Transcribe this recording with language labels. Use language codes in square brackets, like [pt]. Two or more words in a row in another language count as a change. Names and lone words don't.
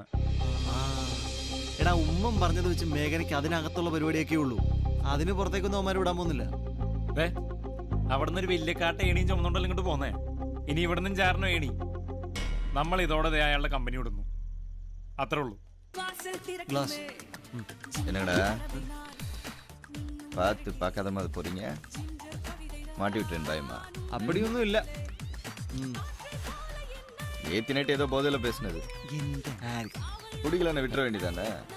[ml] എടാ, ഉമ്മൻ പറഞ്ഞത് വെച്ച് മേഘനയ്ക്ക് അതിനകത്തുള്ള പരിപാടിയൊക്കെ ഉള്ളൂ. അതിന് പുറത്തേക്കൊന്നും അവന്മാർ വിടാൻ പോകുന്നില്ല. അവിടെ നിന്ന് ഒരു വലിയ കാട്ട ഏണിയും ചുമന്നുണ്ടല്ലോ ഇങ്ങോട്ട് പോന്നേ. ഇനി ഇവിടെ നിന്നും ചാരണോ ഏണി. നമ്മൾ ഇതോടെ അയാളുടെ കമ്പനി വിടുന്നു, അത്രേ ഉള്ളൂ. ഗ്ലാസ് [ta] என்னங்கடா பார்த்து பார்க்காத மாதிரி போறீங்க? மாட்டி விட்டேன் பயமா? அப்படியொன்னும் இல்ல. ஏத்தி நைட்டு ஏதோ போதையில பேசுனது. குடிக்கலன்னு விட்டுற வேண்டியதானே?